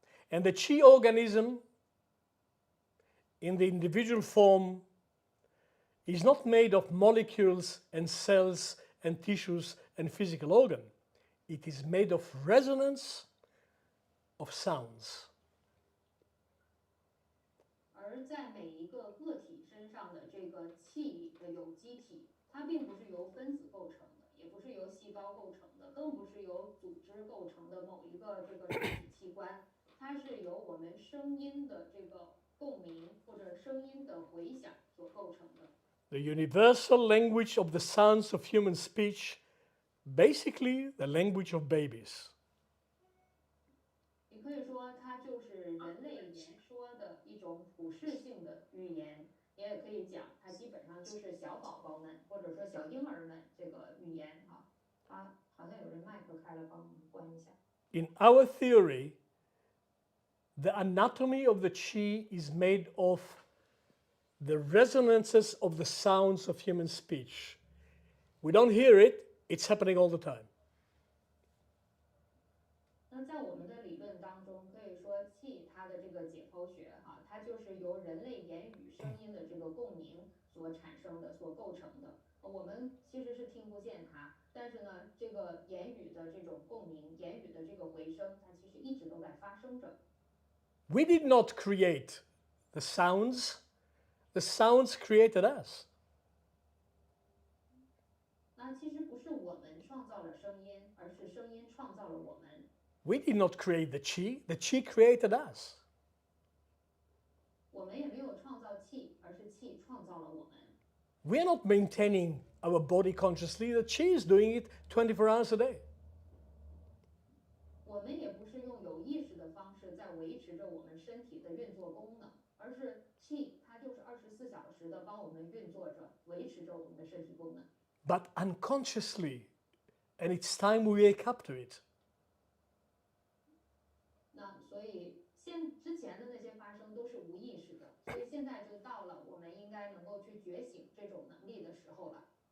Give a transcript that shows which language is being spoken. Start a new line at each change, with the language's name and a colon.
English: And the chi organism in the individual form is not made of molecules and cells and tissues and physical organ. It is made of resonance of sounds.
Chinese: 而在每一个个体身上的这个气里的有机体，它并不是由分子构成的，也不是由细胞构成的，更不是由组织构成的某一个这个身体器官，它是由我们声音的这个共鸣或者声音的回响所构成的。
English: The universal language of the sounds of human speech, basically the language of babies.
Chinese: 你可以说它就是人类言说的一种普世性的语言，也可以讲它基本上就是小宝宝们或者说小婴儿们这个语言哈。啊，好像有人麦克开了，帮我们关一下。
English: In our theory, the anatomy of the chi is made of the resonances of the sounds of human speech. We don't hear it, it's happening all the time.
Chinese: 那在我们的理论当中，可以说气它的这个解剖学哈，它就是由人类言语声音的这个共鸣所产生的、所构成的。我们其实是听不见它，但是呢，这个言语的这种共鸣、言语的这个回声，它其实一直都在发生着。
English: We did not create the sounds created us.
Chinese: 那其实不是我们创造了声音，而是声音创造了我们。
English: We did not create the chi created us.
Chinese: 我们也没有创造气，而是气创造了我们。
English: We are not maintaining our body consciously, the chi is doing it 24 hours a day.
Chinese: 我们也不是用有意识的方式在维持着我们身体的运作功能，而是气它就是24小时的帮我们运作着，维持着我们的身体功能。
English: But unconsciously, and it's time we wake up to it.
Chinese: 那所以之前的那些发生都是无意识的，所以现在就到了我们应该能够去觉醒这种能力的时候了。